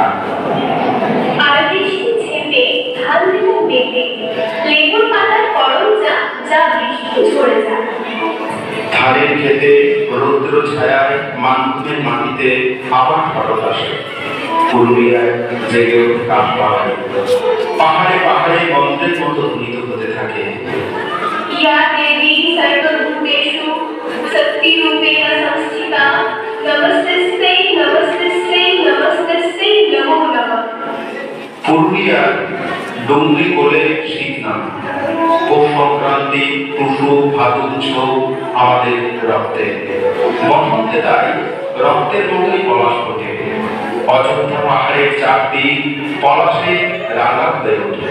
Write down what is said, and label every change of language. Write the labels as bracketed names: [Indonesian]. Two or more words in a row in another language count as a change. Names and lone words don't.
[Bangla] আর বৃষ্টি ঝেঁপে ঢাল দিল মেঘে, লেবুর পাতার করম যা যা বৃষ্টি ঝরে যায়। ধানের খেতে রৌদ্র ছায়ায় মানভূমের মাটিতে আবার ফটক আসে, পুরুলিয়ায় জেগে ওঠে কাঠপাড়ায়, পাহাড়ে পাহাড়ে মন্ত্রের মতো ধ্বনিত হতে থাকে। [Sanskrit] या देवी सर्वभूतेषु शक्तिरूपेण संस्थिता नमस्तस्यै नमस्तस्यै नमस्तस्यै नमो नमः। [Bangla] পুরুলিয়ার ডুংরি বলে শীত নাম, পৌষ সংক্রান্তি, টুসু, ভাদুচ্ছ আমাদের রক্তে। বসন্তে তাই রক্তের মতোই পলাশ ফোটে, অযোধ্যা পাহাড়ের চারদিক পলাশে রাঙা হয়ে ওঠে।